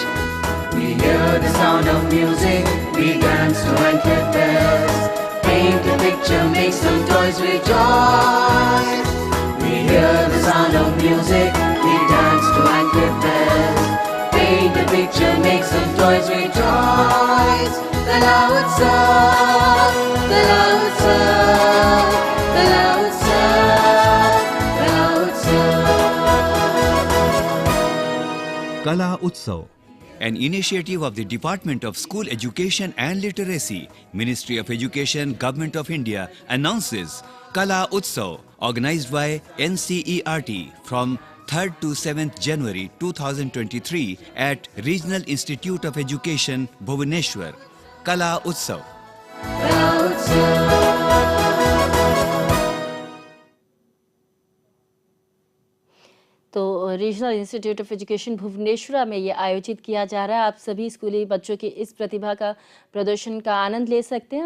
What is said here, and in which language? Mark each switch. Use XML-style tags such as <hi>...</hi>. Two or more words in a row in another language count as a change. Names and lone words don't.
<en>We hear the sound of music, we dance to and bells. Paint a picture, make some toys rejoice. We hear the sound of music, we dance to and bells. Paint a picture, make some toys rejoice. Kala Utsav, Kala Utsav, Kala Utsav, Kala Utsav. Kala Utsav, an initiative of the Department of School Education and Literacy, Ministry of Education, Government of India, announces Kala Utsav, organized by NCERT from 3rd to 7th January 2023 at Regional Institute of Education, Bhubaneswar. Kala Utsav. Kala Utsav.</en> <hi>तो रीजनल इंस्टीट्यूट ऑफ एजुकेशन भुवनेश्वर में ये आयोजित किया जा रहा है। आप सभी स्कूली बच्चों की इस प्रतिभा का प्रदर्शन का आनंद ले सकते हैं।</hi>